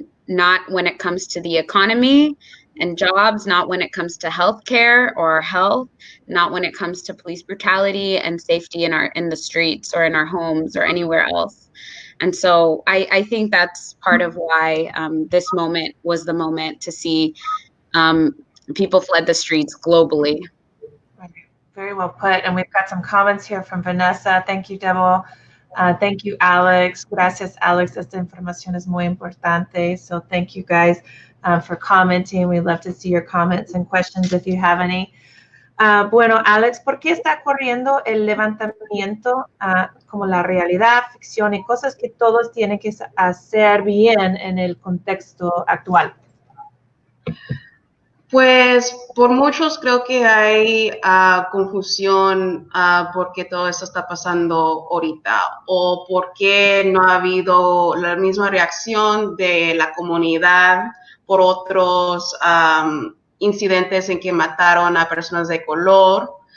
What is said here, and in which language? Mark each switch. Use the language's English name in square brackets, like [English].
[English] Not when it comes to the economy and jobs, not when it comes to healthcare or health, not when it comes to police brutality and safety in the streets or in our homes or anywhere else. And so I think that's part of why this moment was the moment to see people fled the streets globally. Very well put. And we've got some comments here from Vanessa. Thank you, Deborah. Thank you, Alex. Gracias, Alex. [Spanish] Esta información es muy importante. [English] So thank you guys for commenting. We'd love to see your comments and questions if you have any. [Spanish] Bueno, Alex, ¿por qué está ocurriendo el levantamiento como la realidad, ficción y cosas que todos tienen que hacer bien en el contexto actual? Pues por muchos creo que hay confusión por qué todo esto está pasando ahorita, o por qué no ha habido la misma reacción de la comunidad por otros incidentes en que mataron a personas de color.